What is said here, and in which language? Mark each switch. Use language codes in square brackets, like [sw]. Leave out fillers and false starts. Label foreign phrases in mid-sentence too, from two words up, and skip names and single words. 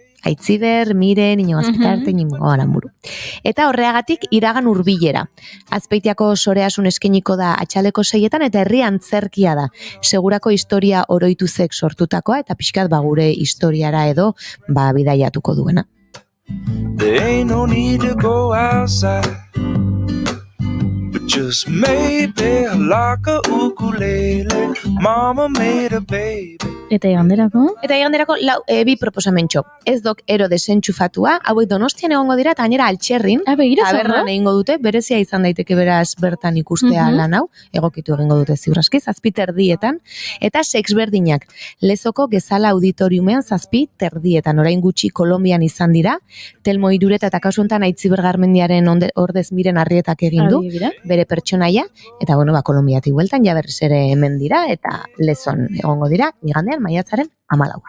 [eu] Aitziber, Miren, Inigo Azpitarte, Inigo Aramburu. Eta horreagatik iragan hurbilera. Azpeitiako soreasun eskeniko da atxaleko 6etan eta herri antzerkia da. Segurako historia oroituzek sortutakoa eta pixkat gure historiara edo bidaiatuko duena. [en] There ain't no need to go outside, but just maybe like a ukulele, mama made a baby. [eu] Eta iganderako? Eta iganderako bi proposamentxo. Ez dok ero desentxufatua, hauek Donostian egongo dira, eta gainera Altxerrin, tabernan egingo dute, berezia izan daiteke beraz bertan ikustea lan hau, egokitu egingo dute ziurraski, 7:30, eta sexberdinak, Lezoko Gezala Auditoriumean 7:30, orain gutxi Kolonbian izan dira, Telmo Irureta eta kasu honetan Aitziber Garmendiaren ordez Miren Arrietak egin du, bere pertsonaia, eta Kolonbiatik bueltan, ja berriz ere hemen dira, eta Lezon egongo dira, igandean maiatzaren 14.